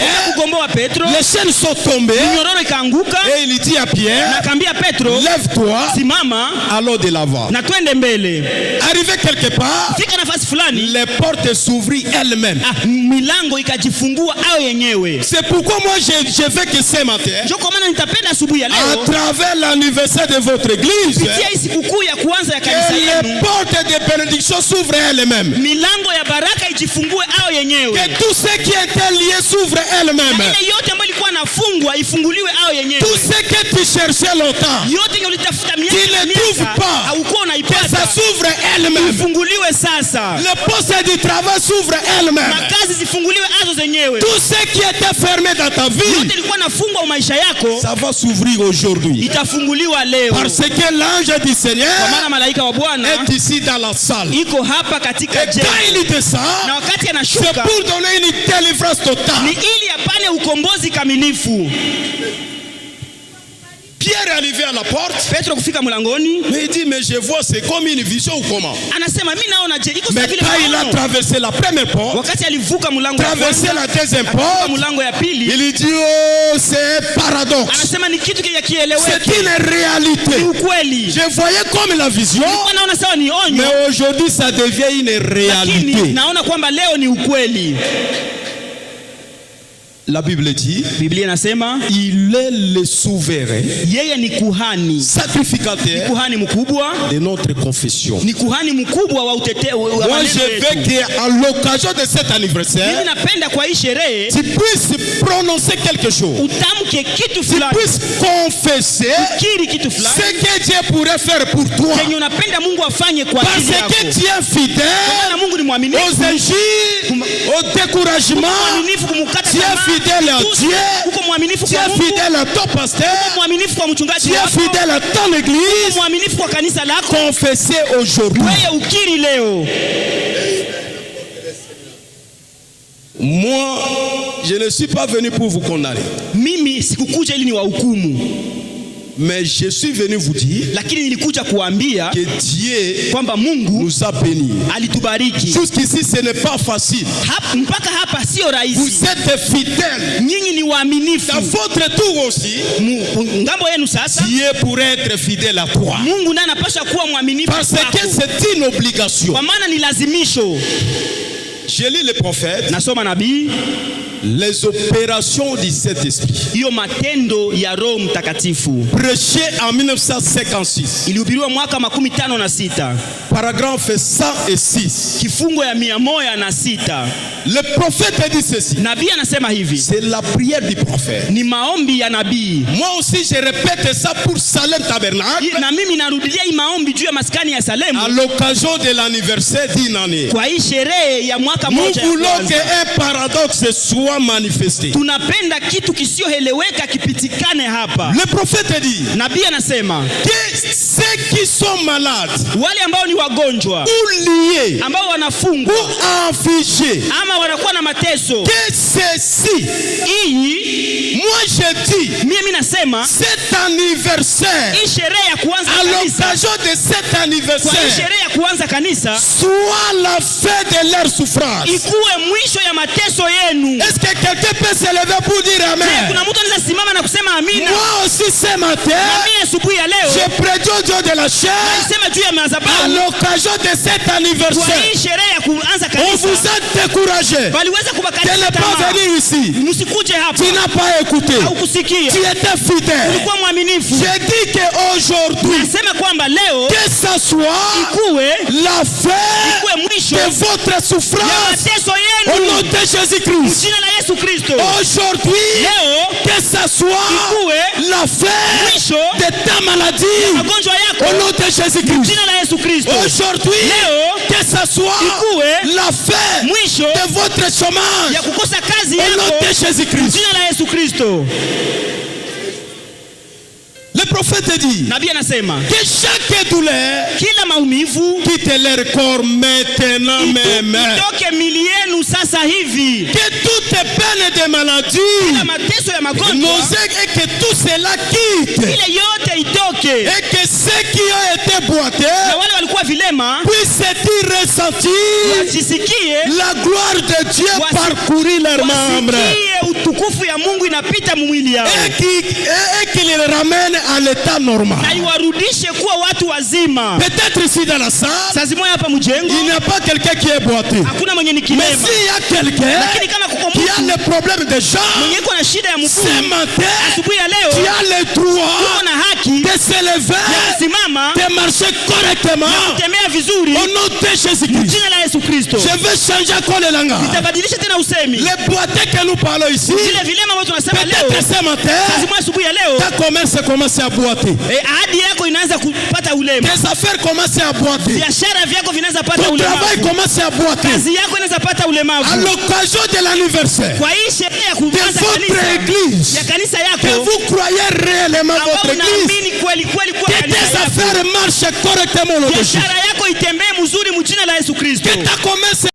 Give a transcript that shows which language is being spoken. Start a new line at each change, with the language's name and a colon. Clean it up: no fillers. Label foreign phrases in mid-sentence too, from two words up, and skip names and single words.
French: Pierre.
Swahili: kugomboa Petro,
French: Les chaînes sont tombées
Swahili: minyororo ikaanguka,
French: et il dit à
Swahili: na
French: Pierre,
Swahili: akaambia Petro,
French: lève-toi,
Swahili: simama
French: allons de l'avant.
Swahili: na twende mbele.
French: Arrivé quelque part,
Swahili: Fika nafasi fulani,
French: les portes s'ouvrirent elles-mêmes.
Swahili: milango ikajifungua au yenyewe.
French: C'est pourquoi moi je veux que ce matin,
Swahili: Ndio kwa maana nitapenda asubuhi ya
French: à
Swahili: leo
French: travers l'anniversaire de votre église,
Swahili: kupitia hii sikukuu ya kwanza ya kanisa
French: que les
Swahili: yenu,
French: portes de bénédiction s'ouvrent elles-mêmes.
Swahili: milango ya baraka ijifungue au yenyewe.
French: Que tout ce qui était lié s'ouvre elles-mêmes.
Swahili: Ile yote ambayo ilikuwa nafungwa ifunguliwe au yenyewe.
French: Tout ce que tu cherchais longtemps,
Swahili: Yote yenye ulitafuta
French: tu ne trouves pas.
Swahili: haukuwa
French: Que
Swahili: unaipata,
French: ça s'ouvre elles-mêmes.
Swahili: ifunguliwe sasa.
French: Le poste du travail s'ouvre elles-mêmes.
Swahili: Makazi zifunguliwe azo zenyewe.
French: Tout ce qui était fermé dans ta vie,
Swahili: Yote ilikuwa nafungwa maisha yako
French: ça va s'ouvrir aujourd'hui.
Swahili: itafunguliwa leo.
French: Parce que l'ange du
Swahili: Kwa
French: Seigneur
Swahili: maana malaika wa Bwana
French: est ici dans la salle.
Swahili: iko hapa katika
French: Et quand
Swahili: jengo,
French: il descend,
Swahili: na wakati
French: c'est
Swahili: anashuka
French: pour donner une délivrance
Swahili: ni
French: totale.
Swahili: ili apane ukombozi kamilifu.
French: Pierre est arrivé à la porte,
Swahili: Petro kufika mlangoni,
French: mais il dit, mais je vois, c'est comme une vision ou comment?
Swahili: anasema mimi naona je iko
French: Mais
Swahili: sawa vile
French: quand il a
Swahili: maono.
French: traversé la première porte,
Swahili: Wakati alivuka mlango wa
French: traversé
Swahili: kwanza,
French: la deuxième
Swahili: akavuka
French: porte,
Swahili: mlango ya pili,
French: il dit, oh, c'est un paradoxe.
Swahili: anasema ni kitu
French: C'est
Swahili: kieleweke,
French: une
Swahili: ni
French: réalité.
Swahili: ukweli.
French: Je voyais comme la vision,
Swahili: Nilikuwa naona sawa ni onyo,
French: mais aujourd'hui ça devient une
Swahili: lakini
French: réalité.
Swahili: naona kwamba leo ni ukweli.
French: La Bible dit,
Swahili: Biblia inasema
French: il est le souverain,
Swahili: yeye ni kuhani,
French: sacrificateur
Swahili: kuhani mkubwa,
French: de notre confession.
Swahili: ni kuhani mkubwa wa utetezi wa
French: Moi,
Swahili: maneno
French: je
Swahili: yetu.
French: veux qu'à l'occasion de cet
Swahili: Mimi
French: anniversaire,
Swahili: napenda kwa hii sherehe
French: tu puisses prononcer quelque chose.
Swahili: utamke kitu
French: Tu
Swahili: fulani,
French: puisses confesser
Swahili: kiri kitu fulani
French: ce que Dieu pourrait faire pour toi.
Swahili: kenye unapenda Mungu afanye kwa
French: Parce
Swahili: ajili yako.
French: que tu es fidèle
Swahili: Na Mungu ni mwaminifu,
French: aux injures, au découragement.
Swahili: mwaminifu kumkata
French: Tu es
Swahili: tamaa,
French: fidèle à
Swahili: Tusi,
French: Dieu.
Swahili: uko mwaminifu
French: Tu
Swahili: kwa
French: es
Swahili: Mungu,
French: fidèle à ton pasteur.
Swahili: mwaminifu kwa mchungaji
French: Tu es
Swahili: wako,
French: fidèle à ton église.
Swahili: mwaminifu kwa kanisa lako.
French: Confessez aujourd'hui.
Swahili: Wewe ukiri leo.
French: Moi, je ne suis pas venu pour vous condamner,
Swahili: Mimi sikukuja ili niwahukumu,
French: mais je suis venu vous dire
Swahili: lakini nilikuja kuambia
French: que Dieu
Swahili: kwamba Mungu
French: nous a bénis.
Swahili: alitubariki.
French: Jusqu'ici, ce n'est pas facile.
Swahili: Mpaka hapa sio rahisi.
French: Vous êtes fidèles.
Swahili: Nyinyi ni waaminifu.
French: Dans votre tour aussi,
Swahili: Ngambo yenu sasa,
French: Dieu pourrait être fidèle à toi.
Swahili: Mungu naye anapaswa kuwa mwaminifu
French: Parce
Swahili: kwako.
French: que c'est une obligation.
Swahili: Kwa maana ni lazimisho.
French: Je lis les prophètes,
Swahili: Nasoma nabii,
French: les opérations du Saint-Esprit,
Swahili: hiyo matendo ya Roho Mtakatifu
French: prêché en 1956,
Swahili: ilihubiriwa mwaka 56,
French: paragraphe 106.
Swahili: kifungo ya 106.
French: Le prophète dit ceci.
Swahili: Nabii anasema hivi,
French: C'est la prière du prophète.
Swahili: ni maombi ya nabii.
French: Moi aussi, je répète ça pour Salem Tabernacle,
Swahili: Na mimi narudilia hii maombi juu ya maskani ya Salemu
French: à l'occasion de l'anniversaire d'une année.
Swahili: kwa hii sherehe ya mwaka
French: Nous
Swahili: moja ya
French: voulons
Swahili: kwanza.
French: qu'un paradoxe soit manifesté.
Swahili: Tunapenda kitu kisioeleweka kipitikane hapa.
French: Le prophète dit
Swahili: Nabii anasema
French: que ceux qui sont malades
Swahili: wale ambao ni wagonjwa,
French: ou liés
Swahili: ambao wanafungwa
French: ou affligés,
Swahili: ama wanakuwa na mateso,
French: que ceci,
Swahili: hii
French: moi je dis,
Swahili: mimi nasema
French: cet anniversaire,
Swahili: hii sherehe ya kuanza
French: à
Swahili: kanisa,
French: l'occasion de cet
Swahili: kwa hii
French: anniversaire,
Swahili: sherehe ya kuanza kanisa
French: soit la fin de leur souffrance.
Swahili: ikuwe mwisho ya mateso yenu.
French: Est-ce que quelqu'un peut se lever pour dire
Swahili: Je,
French: Amen?
Swahili: kuna mtu anaweza simama na kusema amina?
French: Moi aussi ce matin,
Swahili: Mimi asubuhi ya leo
French: je prédis au Dieu de la chair,
Swahili: nasema juu ya
French: à
Swahili: madhabahu
French: l'occasion de cet
Swahili: kwa
French: anniversaire,
Swahili: hii sherehe ya kuanza
French: on
Swahili: kanisa,
French: vous a découragé
Swahili: waliweza
French: de
Swahili: kubakatisha
French: ne pas
Swahili: tamaa.
French: venir ici.
Swahili: Msikuje hapa
French: Tu n'as pas écouté.
Swahili: au kusikia,
French: Tu étais fidèle.
Swahili: ulikuwa mwaminifu.
French: Je dis qu'aujourd'hui,
Swahili: Nasema kwamba leo
French: que ça soit
Swahili: ikuwe
French: la fin
Swahili: ikuwe mwisho
French: de votre
Swahili: ya
French: souffrance
Swahili: mateso
French: au nom
Swahili: yenu
French: de Jésus-Christ.
Swahili: jina la Yesu Kristo.
French: Aujourd'hui,
Swahili: Leo
French: que ça soit
Swahili: ikuwe
French: la fin
Swahili: mwisho
French: de ta maladie
Swahili: magonjwa
French: au
Swahili: yako
French: nom de Jésus-Christ.
Swahili: jina la Yesu Kristo.
French: Aujourd'hui,
Swahili: Leo
French: que ça soit
Swahili: ikuwe
French: la fin
Swahili: mwisho
French: de votre chômage
Swahili: ya kukosa kazi
French: au nom
Swahili: yako
French: de Jésus-Christ.
Swahili: jina la Yesu Kristo.
French: Le prophète dit
Swahili: Nabii anasema
French: que chaque douleur
Swahili: kila maumivu
French: quitte leur corps maintenant même.
Swahili: itoke mili yenu sasa hivi,
French: Que toute peine de maladie,
Swahili: kila mateso ya magonjwa
French: nausée, et que tout cela quitte.
Swahili: ile yote itoke,
French: Et que ceux qui ont été boités
Swahili: na wale walikuwa vilema
French: puissent ressentir
Swahili: wasisikie,
French: la gloire de Dieu parcourir leurs membres.
Swahili: wasikie utukufu ya Mungu inapita mwili yao
French: Et qu'il les ramène à l'état normal.
Swahili: na iwarudishe kuwa watu wazima.
French: Peut-être ici dans la salle,
Swahili: Saa zimoya hapa mjengo
French: il n'y a pas quelqu'un qui est boité.
Swahili: hakuna mwenye ni
French: Mais
Swahili: kilema,
French: s'il y a quelqu'un
Swahili: lakini kama kuko
French: qui a
Swahili: mtu
French: le problème de jambes,
Swahili: mwenye iko na shida ya mguu,
French: ce matin,
Swahili: asubuhi ya
French: tu
Swahili: leo
French: as le droit
Swahili: uko na haki
French: de se
Swahili: ya
French: lever,
Swahili: kusimama
French: de marcher correctement
Swahili: kutembea vizuri
French: au nom de Jésus-Christ.
Swahili: jina la Yesu Kristo.
French: Je veux changer encore le langage.
Swahili: Nitabadilisha tena usemi.
French: Les boités que nous parlons ici,
Swahili: Vile vilema ambavyo tunasema leo,
French: peut-être ce matin,
Swahili: lazima asubuhi ya leo
French: ta commerce commence à boiter.
Swahili: ahadi yako inaanza kupata ulema,
French: Tes affaires commencent à boiter.
Swahili: biashara vyako vinaanza pata
French: Ton travail
Swahili: ulemavu,
French: commence à boiter.
Swahili: kazi yako inaanza pata
French: À
Swahili: ulemavu.
French: l'occasion de l'anniversaire
Swahili: Kwa hii sherehe ya
French: de
Swahili: kuanza
French: votre
Swahili: kanisa
French: église,
Swahili: ya kanisa
French: que
Swahili: yako
French: vous croyez réellement
Swahili: ambao
French: votre église,
Swahili: unaamini kweli kweli kuwa
French: que
Swahili: kanisa
French: tes
Swahili: yako,
French: affaires marchent correctement au nom de Jésus.
Swahili: biashara yako itembee mzuri mjina la Yesu Kristo.
French: Que ta commerce